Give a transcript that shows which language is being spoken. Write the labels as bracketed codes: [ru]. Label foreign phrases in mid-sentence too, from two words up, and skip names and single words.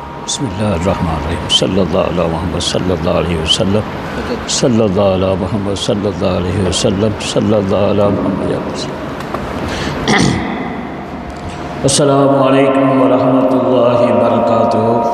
[ar] Bismillahirrahmanirrahim. صلى الله على محمد صلى الله عليه وسلم. صلى الله على محمد صلى الله عليه وسلم. صلى الله على محمد يا رسول الله. السلام عليكم ورحمة الله وبركاته.